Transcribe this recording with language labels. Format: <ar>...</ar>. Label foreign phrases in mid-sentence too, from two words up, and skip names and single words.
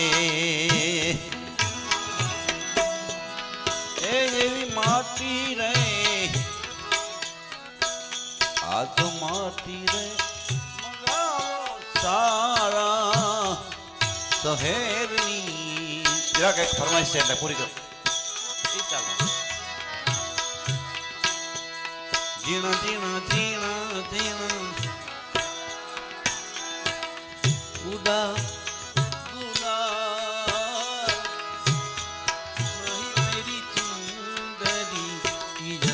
<gu>એ જેવી માટી રે આ તો માટી રે મંગાવો સારા શહેરની જરા કઈક ફરમાઈશ છે એટલે પૂરી કરો</gu> <hi>जीना जीना जीना जीना उड़ा उड़ा नहीं मेरी चुंदरी की</hi>